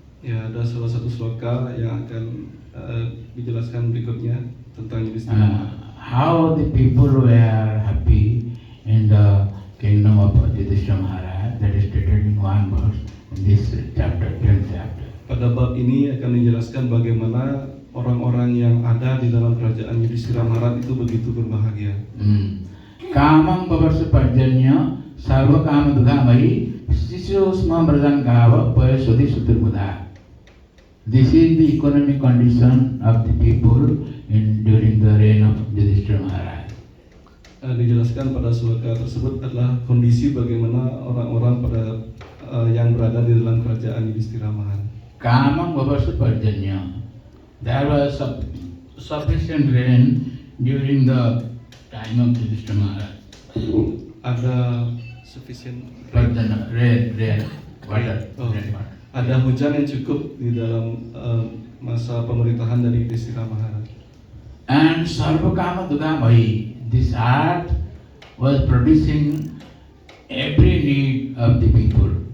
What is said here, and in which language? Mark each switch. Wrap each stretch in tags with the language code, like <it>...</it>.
<id>Ya, ada salah satu sloka yang akan dijelaskan berikutnya tentang Yudhishthira.</id> <en>How the people were happy in the kingdom of Yudhishthira Maharaj, that is stated in one verse in this chapter, 10th chapter.</en> <id>Pada bab ini akan dijelaskan bagaimana orang-orang yang ada di dalam kerajaan Yudhishthira Maharaj itu begitu berbahagia.</id> <sa>Kamam bavarsa parjanya sarva kama dudhamai sisosma brajan gava payasodi sutirmudha.</sa> <en>This is the economic condition of the people during the reign of Yudhishthira Maharaj.</en> <id>Dijelaskan pada sloka tersebut adalah kondisi bagaimana orang-orang pada yang berada di dalam kerajaan Yudhishthira Maharaj.</id> <sa>Kamam bavarsa parjanya.</sa> <en>There was sufficient rain during the time of Yudhishthira Maharaj.</en> <id>Ada sufficient</id> <en>Parjanya, rain, water, Oh. rain water.</en> <id>ada hujan yang cukup di dalam masa pemerintahan dari Yudhishthira Maharaj.</id> <en>And Sarvakama Dudamai, this earth was producing every need of the people.</en>